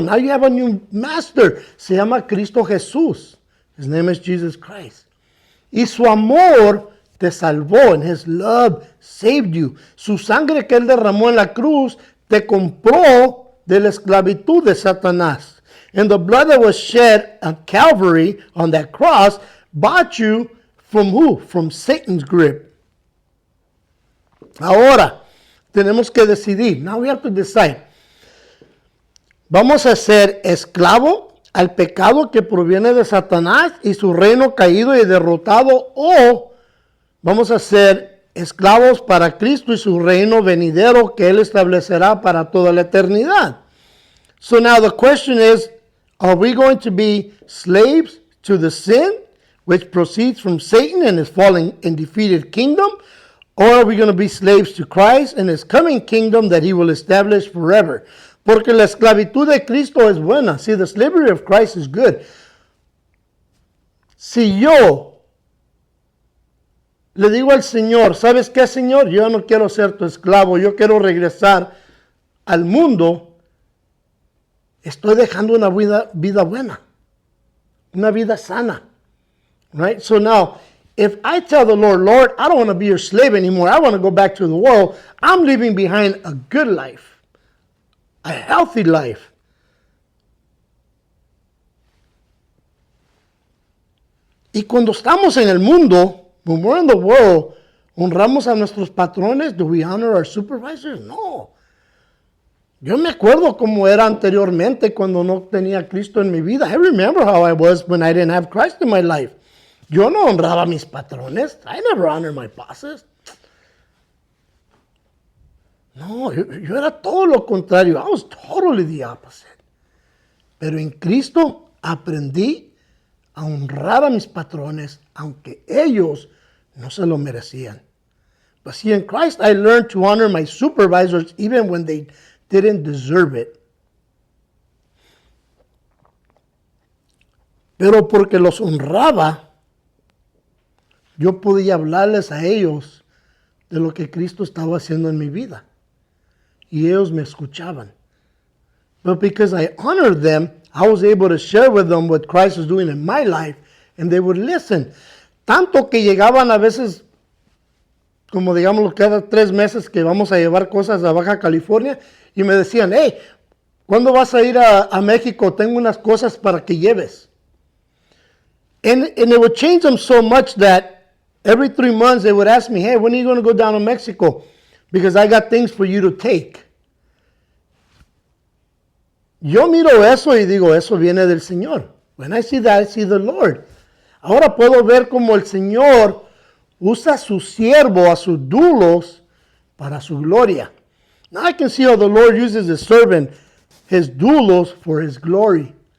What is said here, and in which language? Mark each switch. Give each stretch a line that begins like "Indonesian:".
English: Now you have a new master.
Spanish: Se llama Cristo Jesús.
English: His name is Jesus Christ.
Spanish: Y su amor te salvó.
English: And His love saved you.
Spanish: Su sangre que Él derramó en la cruz te compró de la esclavitud de Satanás.
English: And the blood that was shed at Calvary on that cross bought you from who? From Satan's grip.
Spanish: Ahora, tenemos que decidir.
English: Now we have to decide.
Spanish: ¿Vamos a ser esclavo al pecado que proviene de Satanás y su reino caído y derrotado? ¿O vamos a ser esclavos para Cristo y su reino venidero que Él establecerá para toda la eternidad?
English: So now the question is, are we going to be slaves to the sin which proceeds from Satan and his fallen and defeated kingdom? Or are we going to be slaves to Christ and His coming kingdom that He will establish forever?
Spanish: Porque la esclavitud de Cristo es buena.
English: See, the slavery of Christ is good.
Spanish: Si yo le digo al Señor, ¿sabes qué, Señor? Yo no quiero ser tu esclavo, yo quiero regresar al mundo. Estoy dejando una vida buena, una vida sana.
English: Right? So now, if I tell the Lord, Lord, I don't want to be your slave anymore. I want to go back to the world. I'm leaving behind a good life, a healthy life.
Spanish: Y cuando estamos en el mundo,
English: when we're in the world,
Spanish: ¿honramos a nuestros patrones?
English: Do we honor our supervisors?
Spanish: No. Yo me acuerdo cómo era anteriormente cuando no tenía Cristo en mi vida.
English: I remember how I was when I didn't have Christ in my life.
Spanish: Yo no honraba a mis patrones.
English: I never honored my bosses.
Spanish: No, yo era todo lo contrario.
English: I was totally the opposite.
Spanish: Pero en Cristo aprendí a honrar a mis patrones, aunque ellos no se lo merecían.
English: But see, in Christ, I learned to honor my supervisors even when they didn't deserve it.
Spanish: Pero porque los honraba, yo podía hablarles a ellos de lo que Cristo estaba haciendo en mi vida. Y ellos me escuchaban.
English: But because I honored them, I was able to share with them what Christ was doing in my life, and they would listen.
Spanish: Tanto que llegaban a veces, como digamos cada 3 meses que vamos a llevar cosas a Baja California, y me decían, hey, ¿cuándo vas a ir a México? Tengo unas cosas para que lleves.
English: And it would change them so much that every 3 months they would ask me, hey, when are you going to go down to Mexico? Because I got things for you to take.
Spanish: Yo miro eso y digo, eso viene del Señor.
English: When I see that, I see the Lord.
Spanish: Ahora puedo ver cómo el Señor usa a su siervo, a sus doulos, para su gloria.
English: Now I can see how the Lord uses his servant, his doulos, for his glory.